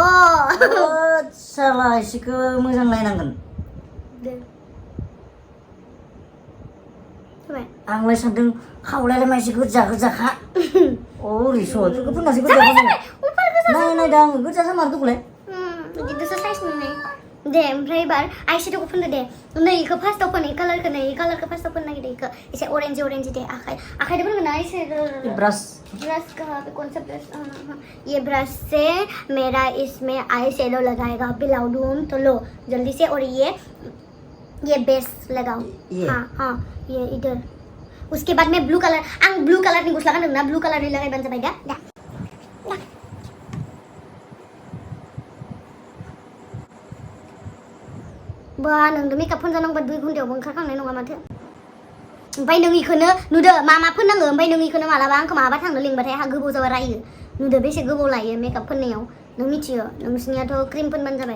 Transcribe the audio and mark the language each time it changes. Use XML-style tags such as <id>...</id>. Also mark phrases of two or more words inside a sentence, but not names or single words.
<brx>साला एसेखौ मोजां नायनांगोन आंलाय सानदों खावलायालाय मा एसे गोजाखा अ रिसो बेखौ फोननासो गोजा नायदां गोजा जामारदो दखलै बिदिसो साइज नुनाय दे ओमफ्राय एबार आइशेड'खौ फोनदो दे नै इखौ फार्स्टआव फोन कालारखौ फार्स्टआव फोननो नागिरदो इखौ एसे अरेन्ज दे आखाइजों फोनगोन ना एसे ब्रश</brx> <hi>का कौन सा ब्रश ये ब्रश से मेरा इसमें</hi> <en>eye shadow</en> <hi>लगाएगा बिलाउडूम तो लो जल्दी से और ये बेस लगाओ हाँ ये इधर उसके बाद मैं</hi> <en>blue color</en> <brx>नि गस्ला गानदों ना</brx> <en>blue color</en> <brx>नि लगायबानो जाबाय दा बा नोंदो मेकआप फोनजानांबा 2 घन्टायावबो ओंखारखांनाय नङा माथो ओमफ्राय नों इखौनो नुदो मा फोननांगो ओमफ्राय नों इखौनो मालाबा आंखौ माबा थांनो लिंबाथाय आहा गोबाव जाबा रायो नुदो बेसे गोबाव लायो मेकआप फोननायाव नों मिथियो नोंसिनियाथ' क्रिम फोनबानो जाबाय</brx>